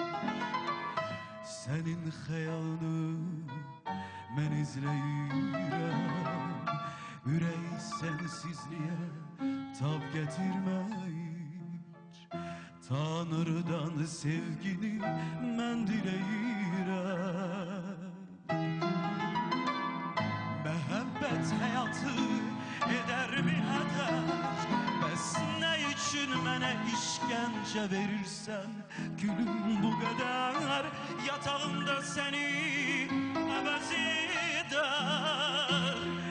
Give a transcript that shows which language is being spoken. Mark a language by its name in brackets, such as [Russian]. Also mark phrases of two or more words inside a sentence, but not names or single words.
[Turkish] Senin hayalını ben izleyirəm. Ürək sensizliğe tab getirmeyir. Tanrı'dan sevgini ben dileyirəm. [Azerbaijani] Məhəbbət həyatı [Turkish] eder mi [Azerbaijani] hədər? Bəs nə üçün mənə işgəncə verirsən? Gülüm bu qədər yatağımda səni əvəz edər.